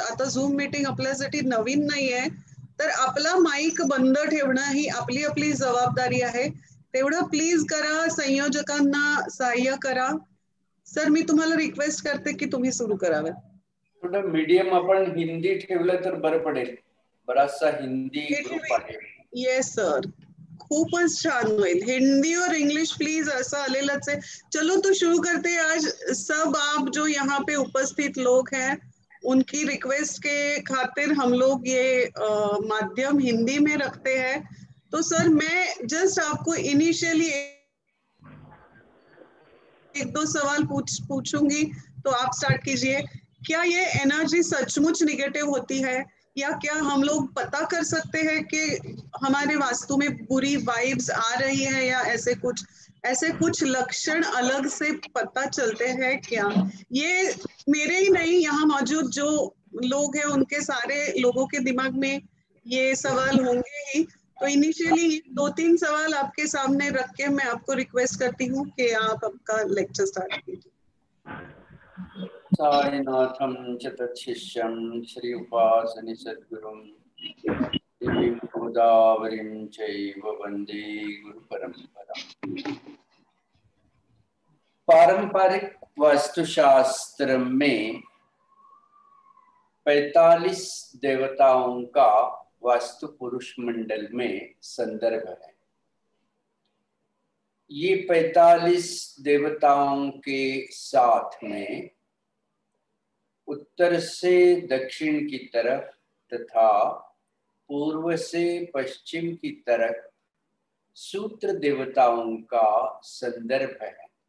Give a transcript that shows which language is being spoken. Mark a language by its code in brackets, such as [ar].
[mr] आता zoom meeting आपल्यासाठी नवीन नाहीये, तर आपला माईक बंद ठेवणं ही आपली आपली जबाबदारी आहे. तेवढं प्लीज करा, संयोजकांना सहाय्य करा. सर मी तुम्हाला रिक्वेस्ट करते की तुम्ही सुरू करावे. थोडं मीडियम आपण हिंदी ठेवलं तर बरं पडेल, बराचसा हिंदी ग्रुप आहे. येस सर, खूपच छान होईल. [hi] हिंदी और इंग्लिश प्लीज [mr] ऐसा आलेलंच [hi] है. चलो तो शुरू करते हैं. आज सब आप जो यहाँ पे उपस्थित लोग हैं उनकी रिक्वेस्ट के खातिर हम लोग ये माध्यम हिंदी में रखते हैं. तो सर मैं जस्ट आपको इनिशियली एक दो सवाल पूछूंगी, तो आप स्टार्ट कीजिए. क्या ये एनर्जी सचमुच निगेटिव होती है, या क्या हम लोग पता कर सकते हैं कि हमारे वास्तु में बुरी वाइब्स आ रही है, या ऐसे कुछ लक्षण अलग से पता चलते हैं क्या? ये मेरे ही नहीं, यहाँ मौजूद जो लोग हैं उनके सारे लोगों के दिमाग में ये सवाल होंगे ही. तो इनिशियली 2-3 सवाल आपके सामने रख के मैं आपको रिक्वेस्ट करती हूँ कि आप आपका लेक्चर स्टार्ट कीजिए। [sa] साईनाथं च तच्छिष्यं श्री उपासनि सद्गुरुं देवीं गोदावरीं चैव वन्दे गुरुपरम्पराम्। [hi] पारंपरिक वास्तुशास्त्र में 45 देवताओं का वास्तु पुरुष मंडल में संदर्भ है। ये 45 देवताओं के साथ में उत्तर से दक्षिण की तरफ तथा पूर्व से पश्चिम की तरफ सूत्र देवताओं का संदर्भ है।